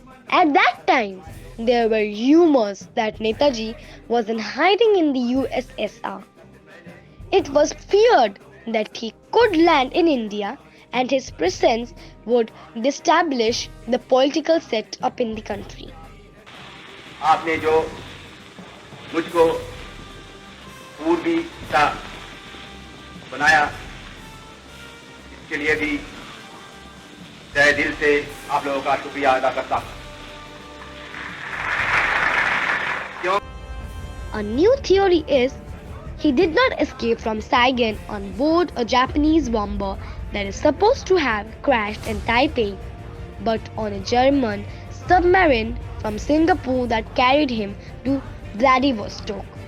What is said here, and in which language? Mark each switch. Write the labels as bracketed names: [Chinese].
[English] At that time, there were rumors that Netaji was in hiding in the USSR. It was feared that he could land in India and his presence would destabilize the political setup in the country. [Hindi] आपने जो मुझको पूर्वी का बनाया, इसके लिए भी तहे दिल से आप लोगों का शुक्रिया अदा करता हूं। [English] A new theory is he did not escape from Saigon on board a Japanese bomber that is supposed to have crashed in Taipei, but on a German submarine from Singapore that carried him to Vladivostok.